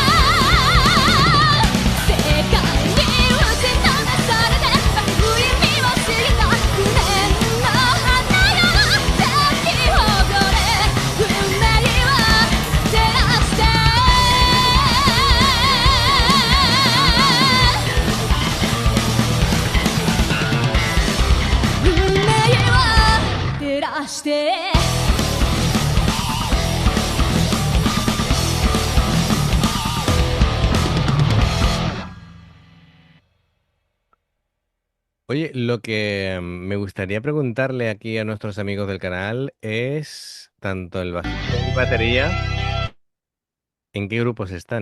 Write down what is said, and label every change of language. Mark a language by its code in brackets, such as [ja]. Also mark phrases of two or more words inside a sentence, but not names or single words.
[ja] 世界に打ちのめされて泣く意味を知った無念の花よ咲き誇れ運命は照らして運命は照らして [es] Oye, lo que me gustaría preguntarle aquí a nuestros amigos del canal es, tanto el bajista y batería, ¿en qué grupos están?